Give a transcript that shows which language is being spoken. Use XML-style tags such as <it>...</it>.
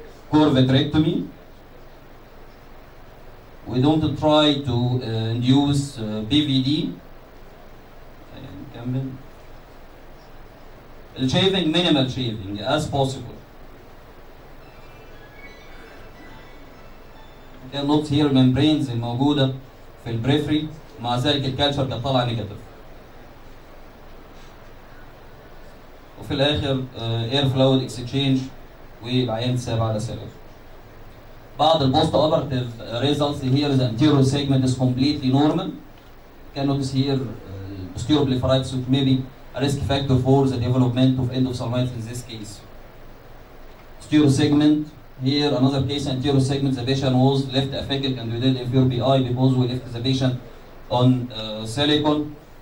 <en>core vitrectomy. We don't try to induce BVD.</en> <ar>نكمل.</ar> <en>Shaving, minimal shaving as possible.</en> <ar>كان نوت هير membranes الموجودة في البريفري، مع ذلك الكالتشر كانت طالعة نيجاتيف. وفي الآخر اير فلويد اكسشينج والعيان اتساب على سلام.</ar> <en>بعض البوست operative results here the anterior segment is completely normal. Can notice here posterior blepharitis which may be a risk factor for the development of endophthalmitis in this case. Posterior segment, here another case, anterior segment, the patient was left affected and we did inferior PI because we left the patient on silicone.</en>